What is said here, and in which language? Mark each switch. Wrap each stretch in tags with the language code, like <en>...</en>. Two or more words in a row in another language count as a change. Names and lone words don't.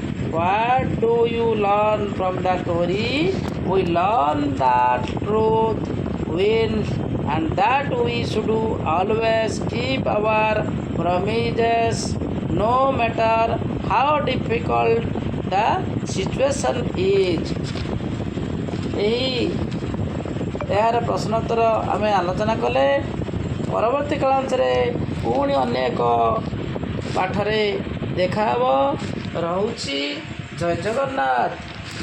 <en>What do you learn from the story? We learn that truth wins and that we should always keep our promises no matter how difficult the situation is.</en> <or>ଏହାର ପ୍ରଶ୍ନୋତ୍ତର ଆମେ ଆଲୋଚନା କଲେ। ପରବର୍ତ୍ତୀ କାଳାଂଶରେ ପୁଣି ଅନ୍ୟ ଏକ ପାଠରେ ଦେଖା ହେବ। ରହୁଛି। ଜୟ ଜଗନ୍ନାଥ।</or>